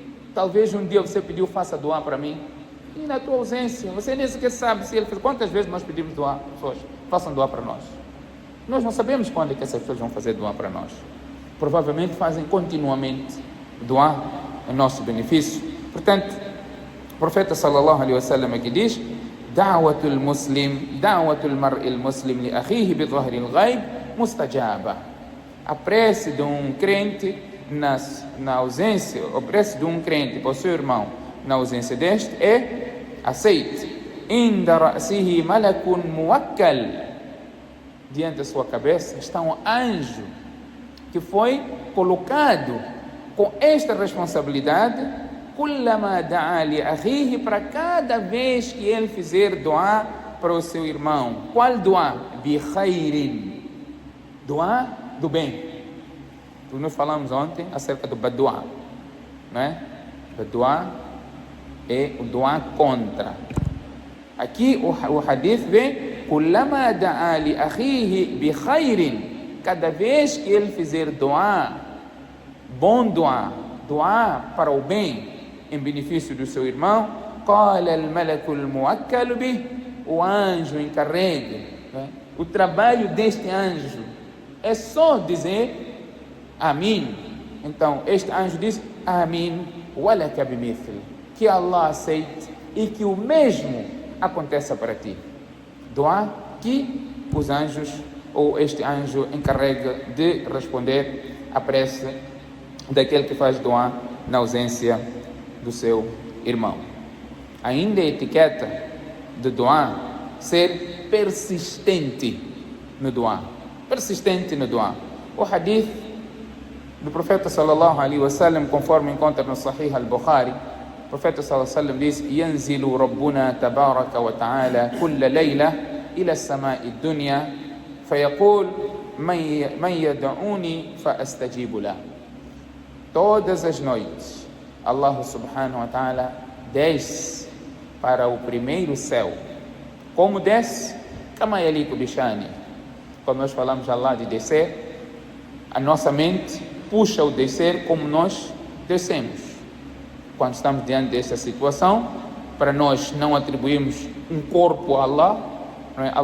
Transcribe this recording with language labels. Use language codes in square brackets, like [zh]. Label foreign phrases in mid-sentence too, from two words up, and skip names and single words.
[pt] Talvez um dia você pediu, faça doar para mim, e na tua ausência, você nem sequer sabe se ele fez. Quantas vezes nós pedimos doar, pessoas, façam doar para nós. Nós não sabemos quando é que essas pessoas vão fazer doar para nós. Provavelmente fazem continuamente doar em nosso benefício. Portanto, o profeta [ar] صلى الله عليه وسلم [pt] aqui diz: [ar] دعوة المرء المسلم لأخيه بظهر الغيب مستجابة. [pt] A prece de um crente na ausência, a prece de um crente para o seu irmão na ausência deste é aceite. [ar] عند رأسه ملك موكل. [pt] Diante da sua cabeça está um anjo que foi colocado com esta responsabilidade. [ar] كلما دعا لأخيه, [pt] para cada vez que ele fizer doar para o seu irmão. Qual doar? [ar] بخير. [pt] Doar do bem. Nós falamos ontem acerca do baduá, não é? Baduá é o doar contra. Aqui o hadith vem: [ar] كلما دعا لأخيه بخير. [pt] Cada vez que ele fizer doar, bom doar para o bem, em benefício do seu irmão, [ar] قال الملك الموكل به, [pt] o anjo encarregue, né? O trabalho deste anjo é só dizer Amin. Então este anjo diz [ar] آمين ولك بمثل, [pt] que Allah aceite e que o mesmo aconteça para ti. Doar que os anjos, ou este anjo, encarrega de responder à prece daquele que faz doar na ausência do seu irmão. Ainda a etiqueta de doar ser persistente no doar. Persistente no doar. O hadith do profeta [ar] صلى الله عليه وسلم, [pt] conforme encontra no Sahih al-Bukhari, o profeta [ar] صلى الله عليه وسلم diz: ينزل ربنا تبارك وتعالى كل ليلة إلى السماء الدنيا فيقول من يدعوني فأستجيب له. [pt] Todas as noites Allah [ar] سبحانه وتعالى [pt] desce para o primeiro céu. Como desce? [ar] كما يليق بشأنه. [pt] Quando nós falamos Allah de descer, a nossa mente puxa o descer como nós descemos. Quando estamos diante dessa situação, para nós não atribuirmos um corpo a Allah, não é?